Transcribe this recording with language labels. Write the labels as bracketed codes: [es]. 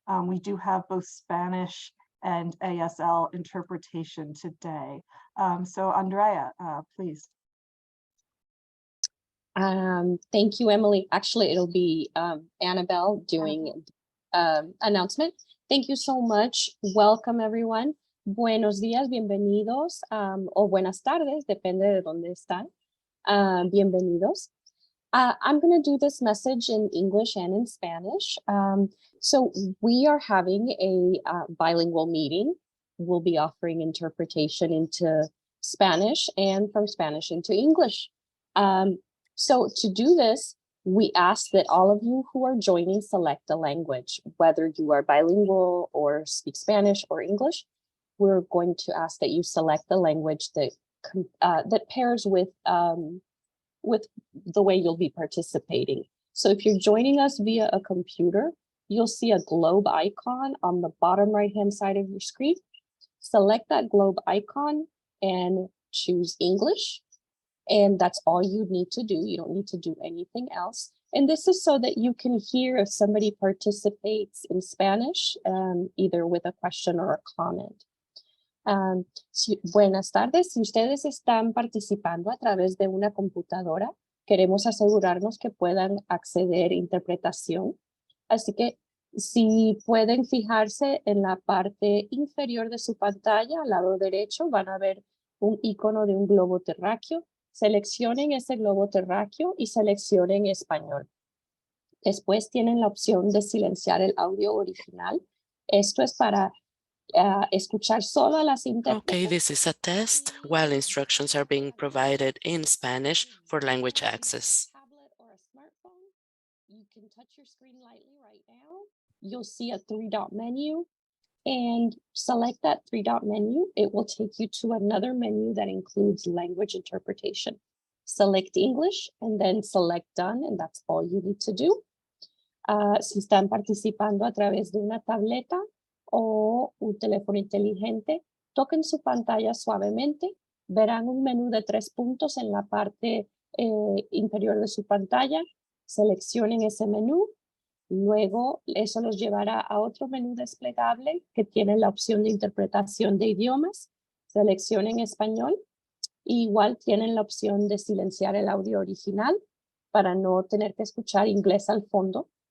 [en] We do have both Spanish and ASL interpretation today. So Andrea, please. Thank you, Emily. Actually, it'll be Annabelle doing announcement. Thank you so much. Welcome, everyone. [es] Buenos días, bienvenidos, o buenas tardes, depende de dónde están. Bienvenidos. [en] I'm going to do this message in English and in Spanish. So we are having a bilingual meeting. We'll be offering interpretation into Spanish and from Spanish into English. So to do this, we ask that all of you who are joining select a language, whether you are bilingual or speak Spanish or English. We're going to ask that you select the language that that pairs with the way you'll be participating. So if you're joining us via a computer, you'll see a globe icon on the bottom right-hand side of your screen. Select that globe icon and choose English. And that's all you need to do. You don't need to do anything else. And this is so that you can hear if somebody participates in Spanish, either with a question or a comment. [es] Buenas tardes, si ustedes están participando a través de una computadora, queremos asegurarnos que puedan acceder a interpretación. Así que si pueden fijarse en la parte inferior de su pantalla, al lado derecho, van a ver un icono de un globo terráqueo. Seleccionen ese globo terráqueo y seleccionen español. Después tienen la opción de silenciar el audio original. Esto es para escuchar solo las intérpretes. [en] Okay, this is a test while instructions are being provided in Spanish for language access. Tablet or a smartphone, you can touch your screen lightly right now. You'll see a 3-dot menu and select that 3-dot menu. It will take you to another menu that includes language interpretation. Select English and then select done, and that's all you need to do. [es] Si están participando a través de una tableta o un teléfono inteligente, toquen su pantalla suavemente, verán un menú de 3 puntos en la parte inferior de su pantalla, seleccionen ese menú, luego eso los llevará a otro menú desplegable que tiene la opción de interpretación de idiomas, seleccionen español, igual tienen la opción de silenciar el audio original para no tener que escuchar inglés al fondo.